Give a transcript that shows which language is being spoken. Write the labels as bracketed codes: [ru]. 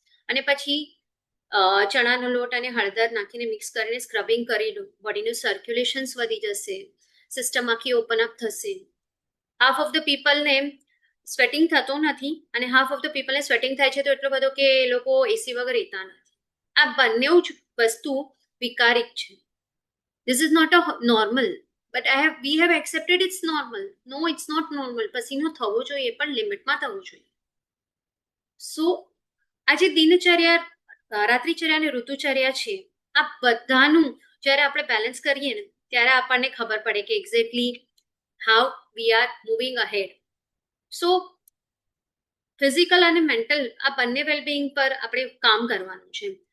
[gu] અને પછી ચણાનો લોટ અને હળદર નાખીને મિક્સ કરીને સ્ક્રબિંગ કરી લો, બોડીનું સર્ક્યુલેશન્સ વધી જશે, સિસ્ટમ આખી ઓપન અપ થશે. હાફ ઓફ ધ પીપલને સ્વેટિંગ થતો નથી, અને હાફ ઓફ ધ પીપલને સ્વેટિંગ થાય છે તો એટલો બધો કે એ લોકો એસી વગર રહેતા નથી. આ બંને જ વસ્તુ વિકારિક છે. [en] This is not a normal, but we have accepted it's normal. No, it's not normal. [gu] પસીનો થવો જોઈએ પણ લિમિટમાં થવો જોઈએ. સો આજે દિનચર્યા, રાત્રિચર્યા અને ઋતુચર્યા છે, આ બધાનું જ્યારે આપણે બેલેન્સ કરીએ ને ત્યારે આપણને ખબર પડે કે [en] Exactly how we are moving ahead. [gu] So physical અને મેન્ટલ આ બંને વેલબિંગ પર આપણે કામ કરવાનું છે.